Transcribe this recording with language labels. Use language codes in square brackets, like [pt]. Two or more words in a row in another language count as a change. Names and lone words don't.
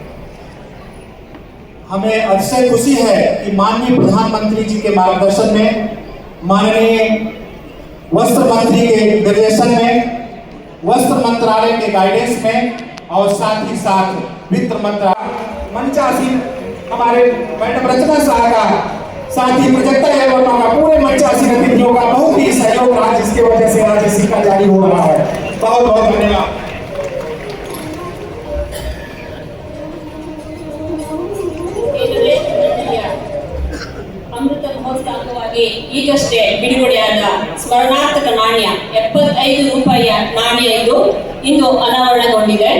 [hi] हमें अतिशय खुशी है कि माननीय प्रधानमंत्री जी के मार्गदर्शन में, माननीय वस्त्र मंत्री के निर्देशन में, वस्त्र मंत्रालय के गाइडेंस में और साथ ही साथ वित्त मंत्रालय मंचासीन हमारे मैडम रचना शाह का, साथ ही प्रोजेक्टर एवं पूरे मंचासीन अतिथियों का बहुत ही सहयोग रहा, जिसकी वजह से आज सिक्का जारी हो रहा है। बहुत बहुत धन्यवाद। [kn] ಅಮೃತ ಮಹೋತ್ಸವ ಅಂಗವಾಗಿ ಈಗಷ್ಟೇ ಬಿಡುಗಡೆಯಾದ ಸ್ಮರಣಾರ್ಥಕ ನಾಣ್ಯ 75 ರೂಪಾಯಿಯ ನಾಣ್ಯ ಇಂದು ಅನಾವರಣಗೊಂಡಿದೆ.